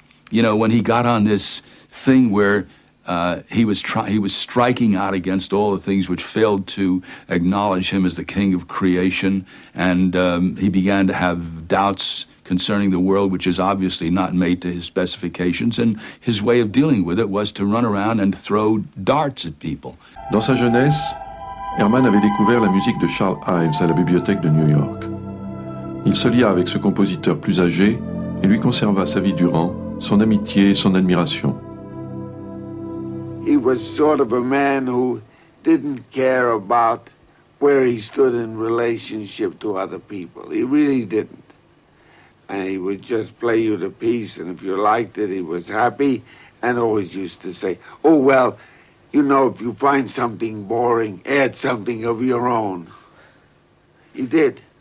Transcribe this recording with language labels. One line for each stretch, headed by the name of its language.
English: You know, when he got on this thing where he was striking out against all the things which failed to acknowledge him as the king of creation, and he began to have doubts concerning the world, which is obviously not made to his specifications, and his way of dealing with it was to run around and throw darts at people.
French: Dans sa jeunesse, Herrmann avait découvert la musique de Charles Ives à la bibliothèque de New York. Il se lia avec ce compositeur plus âgé et lui conserva sa vie durant son amitié et son admiration.
English: He was sort of a man who didn't care about where he stood in relationship to other people. He really didn't. And he would just play you the piece, and if you liked it, he was happy, and always used to say, oh, well, you know, if you find something boring, add something of your own. He did.